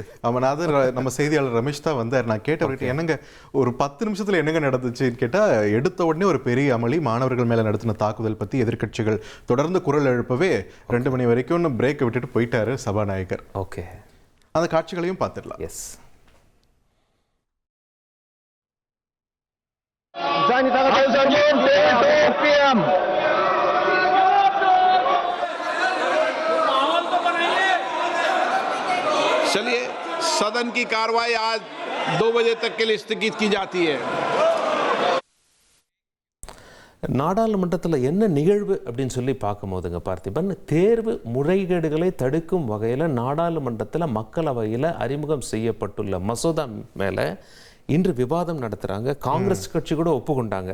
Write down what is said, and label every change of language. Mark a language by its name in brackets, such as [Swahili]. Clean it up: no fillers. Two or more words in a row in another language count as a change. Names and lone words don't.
[Tamil] அது நம்ம செய்தியாளர் ரமேஷ் தான் வந்தார். நான் கேட்டவர்கிட்ட என்னங்க ஒரு 10 நிமிஷத்தில் என்னங்க நடந்துச்சுன்னு கேட்டால், எடுத்த உடனே ஒரு பெரிய அமளி, மாணவர்கள் மேலே நடத்தின தாக்குதல் பற்றி எதிர்க்கட்சிகள் தொடர்ந்து குரல் எழுப்பவே 2 மணி வரைக்கும் பிரேக்கை விட்டுட்டு போயிட்டாரு சபாநாயகர். ஓகே, அந்த காட்சிகளையும் பார்த்துடலாம். எஸ். [Hindi] चलिए, सदन की कार्रवाई आज 2 बजे तक के लिए स्थगित की जाती है. [Tamil] நாடாளுமன்றத்தில் என்ன நிகழ்வு அப்படின்னு சொல்லி பார்க்கும்போதுங்க பார்த்திபன், தேர்வு முறைகேடுகளை தடுக்கும் வகையில் நாடாளுமன்றத்தில் மக்களவையில் அறிமுகம் செய்யப்பட்டுள்ள மசோதா மேலே இன்று விவாதம் நடத்துகிறாங்க. காங்கிரஸ் கட்சி கூட ஒப்புக்கொண்டாங்க.